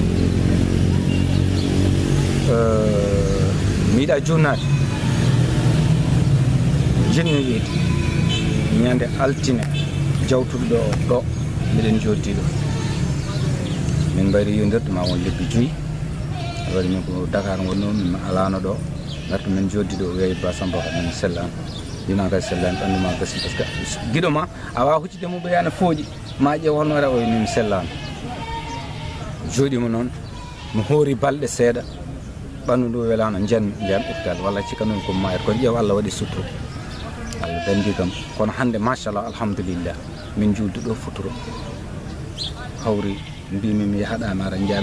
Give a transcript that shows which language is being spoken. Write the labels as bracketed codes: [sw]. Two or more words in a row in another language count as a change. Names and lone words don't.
[ff] mi yiɗa jurnade jinmi wiide ñande altine jawtuɗo ɗo miɗen joddi ɗo min mbayri yondirde ma won lebbi 5 waɗi min ko Dakar gonnomi mi alano ɗo garto min joddi ɗo weyi Ba Samba ko min sellani dina kadi sellani ɓanduma gasi [fr] par ce que [ff] guiɗo ma a wawa huccide mum ɓeyana fooƴi ma ƴeew holno waɗa o min sellani jooɗima noon mi hoori balɗe seeɗa ɓanndu ndu welano jiyam hôpital walla cikkanumi ko mayata kono ƴeew Allah waɗi suturo Allah dandi kam kono hande [ar] ما شاء الله الحمد لله [ff] min julde ɗo futuro hawri mbimi mi yahaɗama ara jaami